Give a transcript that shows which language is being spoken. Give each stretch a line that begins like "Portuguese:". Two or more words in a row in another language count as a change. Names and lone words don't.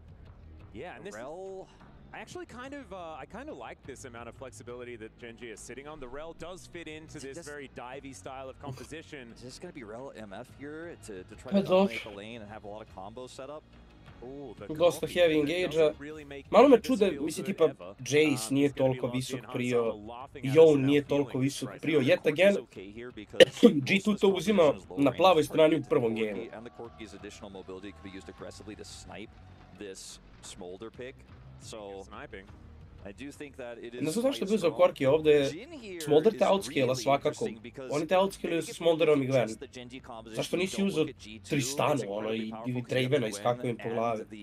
English: Yeah, and this I actually kind of like this amount of flexibility that GenG is sitting on. The Rel does fit into this very divey style of composition. Is this going to be Rel MF here to try to dominate the lane and have a lot of combos set up?
Serbian: Dosta
English: heavy engage-a.
Serbian: Malo me čude, mislim tipa Jace nije toliko visok prio, Yone nije toliko visok prio,
English: yet again,
Serbian: G2 to uzima na plavoj strani u prvom gemu. Ne znam zašto je bio za Korki ovdje, Smolder te outscale-a svakako. Oni te outscale-uju sa Smolderom i Gwen. Zašto nisi uzeo Tristanu, ono, ili Dravena i skakao im po glavi?